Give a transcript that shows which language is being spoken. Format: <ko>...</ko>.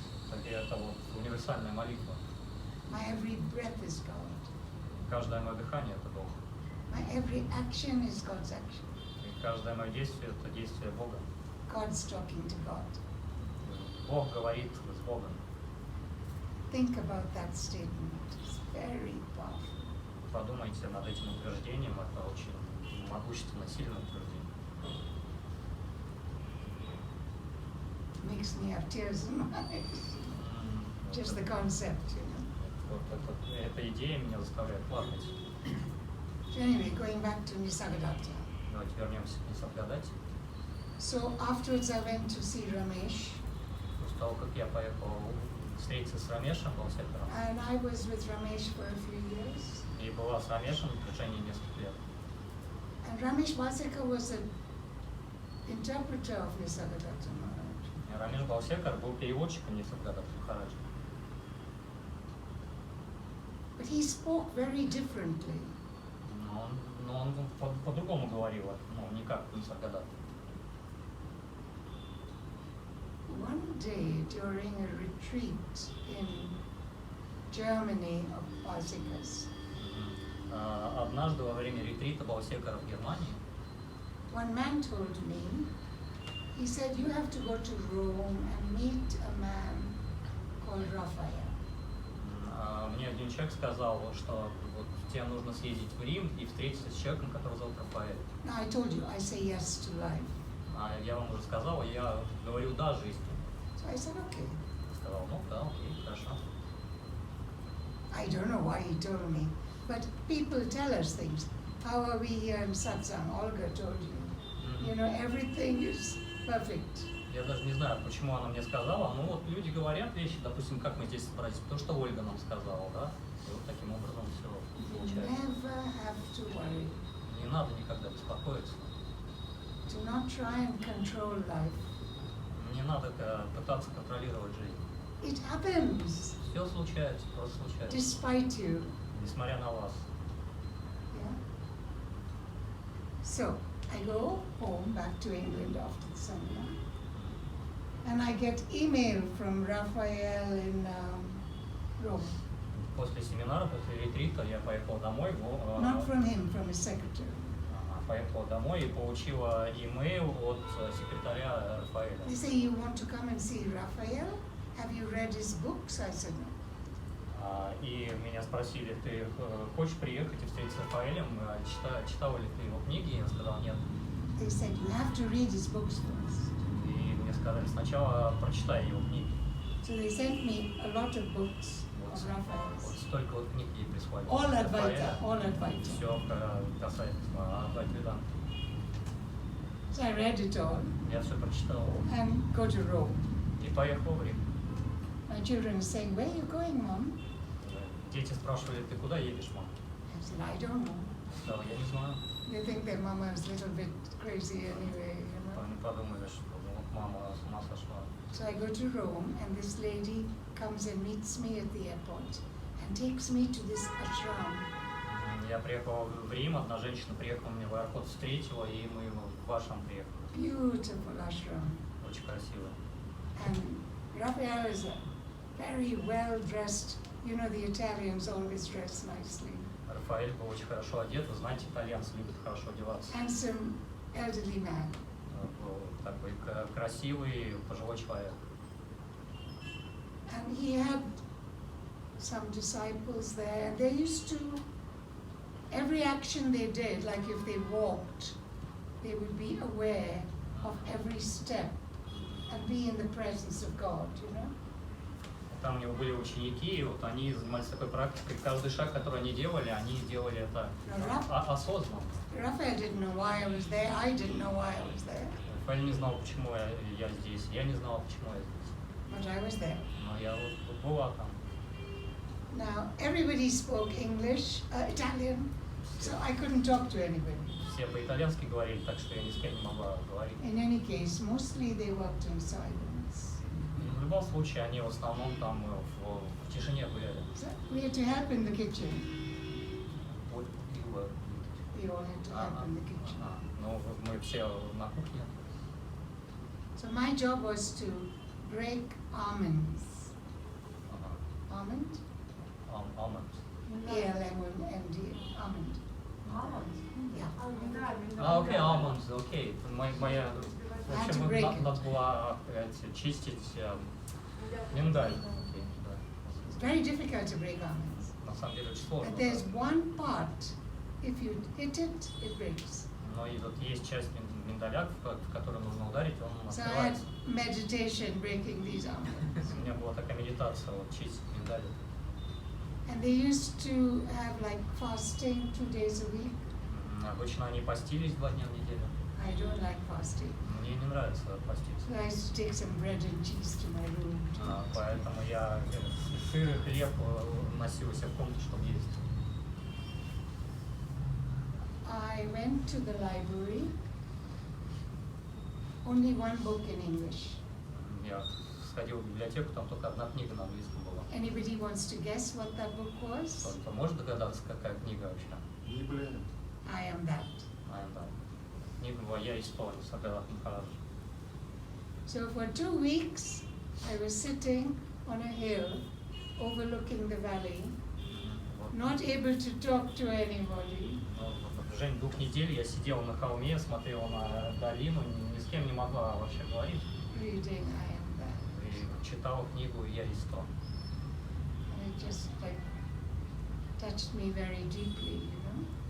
<ru>Так это вот универсальная молитва.</ru> <en>My every breath is God.</en> <ru>Каждое мое дыхание – это Бог.</ru> <en>My every action is God's action.</en> <ru>И каждое мое действие – это действие Бога.</ru> <en>God's talking to God.</en> <ru>Бог говорит с Богом.</ru> <en>Think about that statement. It's very powerful.</en> <ru>Подумайте над этим утверждением, это очень могущественно, сильное утверждение.</ru> <en>makes me have tears in my eyes. Just the concept, you know.</en> <ru>Эта идея меня заставляет плакать.</ru> <en>So anyway, going back to Nisargadatta.</en> <ru>Давайте вернемся к Нисаргадате.</ru> <en>So afterwards I went to see Ramesh,</en> <ru>После того, как я поехал встретиться с Рамешем Балсекаром,</ru> <en>and I was with Ramesh for a few years.</en> <ru>и была с Рамешем в протяжении нескольких лет.</ru> <en>And Ramesh Balsekar was an interpreter of Nisargadatta Maharaj.</en> <ru>И Рамеш Балсекар был переводчиком Нисаргадата Махараджа.</ru> <en>But he spoke very differently.</en> <ru>Но он по-другому говорил, ну, не как Нисаргадата.</ru> <en>One day during a retreat in Germany of Balsekars,</en> <ru>Однажды во время ретрита Балсекара в Германии</ru> <en>one man told me, he said, you have to go to Rome and meet a man called Raphael.</en> <ru>Мне один человек сказал, что вот тебе нужно съездить в Рим и встретиться с человеком, которого зовут Рафаэль.</ru> <en>Now I told you, I say yes to life.</en> <ru>Я вам уже сказал, я говорю да жизни.</ru> <en>So I said, okay.</en> <ru>Сказал, ну да, окей, хорошо.</ru> <en>I don't know why he told me, but people tell us things. How are we here in satsang? Olga told you. You know, everything is perfect.</en> <ru>Я даже не знаю, почему она мне сказала, но вот люди говорят вещи, допустим, как мы здесь собрались, потому что Ольга нам сказала, да, и вот таким образом все</ru> <en>You</en> <ru>получается.</ru> <en>never have to worry.</en> <ru>Не надо никогда беспокоиться,</ru> <en>Do not try and control life.</en> <ru>не надо пытаться контролировать жизнь.</ru> <en>It happens</en> <ru>Все случается, просто случается,</ru> <en>despite you.</en> <ru>несмотря на вас.</ru> <en>Yeah. So I go home back to England after the seminar, and I get email from Raphael in Rome.</en> <ru>После семинара, после ретрита я поехал домой,</ru> <en>Not from him, from his secretary.</en> <ru>поехала домой и получила имейл от секретаря Рафаэля.</ru> <en>They say, you want to come and see Raphael? Have you read his books? I said, no.</en> <ru>И меня спросили, ты хочешь приехать и встретиться с Рафаэлем, читал ли ты его книги? Я сказал, нет.</ru> <en>They said, you have to read his books first.</en> <ru>И мне сказали, сначала прочитай его книги.</ru> <en>So they sent me a lot of books</en> <ru>Вот,</ru> <en>of</en> <ru>вот</ru> <en>Raphael's.</en> <ru>столько вот книг ей прислали.</ru> <en>All Advaita, all Advaita.</en> <ru>Все касается Адвайта Веданты.</ru> <en>So I read it all</en> <ru>Я все прочитал</ru> <en>and go to Rome.</en> <ru>и поехал в Рим.</ru> <en>My children are saying, where are you going, Mom?</en> <ru>Дети спрашивали, ты куда едешь, мам?</ru> <en>I said, I don't know.</en> <ru>Сказал, я не знаю.</ru> <en>They think their mama is a little bit crazy anyway, you know.</en> <ru>Они подумали, что вот мама с ума сошла.</ru> <en>So I go to Rome, and this lady comes and meets me at the airport and takes me to this ashram.</en> <ru>Я приехал в Рим, одна женщина приехала меня в аэропорт, встретила, и мы в Ашрам приехали.</ru> <en>Beautiful ashram.</en> <ru>Очень красиво.</ru> <en>And Raphael is a very well dressed. You know, the Italians always dress nicely.</en> <ru>Рафаэль был очень хорошо одет. Вы знаете, итальянцы любят хорошо одеваться.</ru> <en>Handsome elderly man.</en> <ru>Был такой красивый пожилой человек.</ru> <en>And he had some disciples there, and they used to, every action they did, like if they walked, they would be aware of every step and be in the presence of God, you know.</en> <ru>Там у него были ученики, и вот они занимались такой практикой. Каждый шаг, который они делали это осознанно.</ru> <en>Raphael didn't know why I was there, I didn't know why I was there,</en> <ru>Рафаэль не знал, почему я здесь. Я не знал, почему я здесь.</ru> <en>but I was there.</en> <ru>Но я вот была там.</ru> <en>Now, everybody spoke English, Italian, so I couldn't talk to anybody.</en> <ru>Все по-итальянски говорили, так что я ни с кем не могла говорить.</ru> <en>In any case, mostly they worked in silence.</en> <ru>В любом случае, они в основном там в тишине гуляли.</ru> <en>So we had to help in the kitchen.</en> <ru>Вот, и вот.</ru> <en>We all had to help in the kitchen.</en> <ru>Ну, мы все на кухне.</ru> <en>So my job was to break almonds. Almond?</en> <ru>Алманд.</ru> <en>A-L-M-O-N-D, almond. Yeah.</en> <ru>Окей, алманд, окей. Моя... В</ru> <en>Had to</en> <ru>общем,</ru> <en>break it.</en> <ru>надо было чистить миндаль. Окей, да.</ru> <en>It's very difficult to break almonds.</en> <ru>На самом деле очень сложно.</ru> <en>But there's one part, if you hit it, it breaks.</en> <ru>Но и вот есть часть миндаля, в которую нужно ударить, он</ru> <en>So I had</en> <ru>открывается.</ru> <en>meditation breaking these armbands.</en> <ru>У меня была такая медитация, вот чистить медали.</ru> <en>And they used to have like fasting 2 days a week.</en> <ru>Обычно они постились 2 дня в неделю.</ru> <en>I don't like fasting.</en> <ru>Мне не нравится поститься.</ru> <en>So I used to take some bread and cheese to my room.</en> <ru>Поэтому я сыр и хлеб носил у себя в комнату, чтобы есть.</ru> <en>I went to the library. Only one book in English.</en> <ru>Я сходил в библиотеку, там только одна книга на английском была.</ru> <en>Anybody wants to guess what that book was?</en> <ru>Кто-то может догадаться, какая книга вообще? Библия.</ru> <en>I am that.</en> <ru>Да. Книга была «Я исполнил» Сагарат Махарадж.</ru> <en>So for 2 weeks, I was sitting on a hill overlooking the valley,</en> <ru>Вот.</ru> <en>not able to talk to anybody.</en> <ru>Ну, на протяжении 2 недель я сидела на холме, смотрела на долину, ни с кем не могла вообще говорить.</ru> <en>Reading I am that.</en> <ru>И читала книгу «Я есть то».</ru> <en>And it just like touched me very deeply, you know.</en>